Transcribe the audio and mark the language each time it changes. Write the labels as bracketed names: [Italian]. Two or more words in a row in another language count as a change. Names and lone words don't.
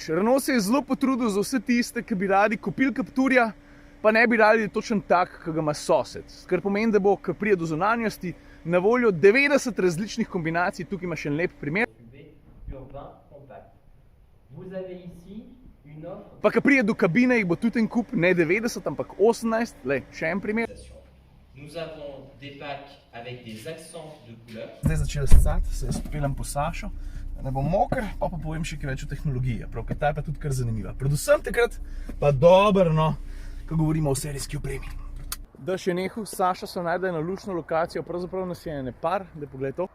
[Slovenian] Renault se je zelo potrudil za vse tiste, ki bi radi kupili Capturja, pa ne bi radi točno tak, ki ga ima sosed. Kar pomeni, da bo, ko pride do zunanjosti, na voljo 90 različnih kombinacij. Tukaj imaš en lep primer. Pa ko pride do kabine, jih bo tudi en kup, ne 90, ampak 18. Lej, še en primer. [French] Nous avons des packs avec des accents de couleur. [Slovenian] Zdaj začel scati, se jaz pelem po Sašo, da ne bom moker, pa povem še kaj več o tehnologiji. Prav, ker ta je pa tudi kar zanimiva. Predvsem takrat pa dobro, no, ko govorimo o serijski opremi. Da še nehu, Saša so najdel eno luštno lokacijo, pravzaprav nas je ene par, da pogled to.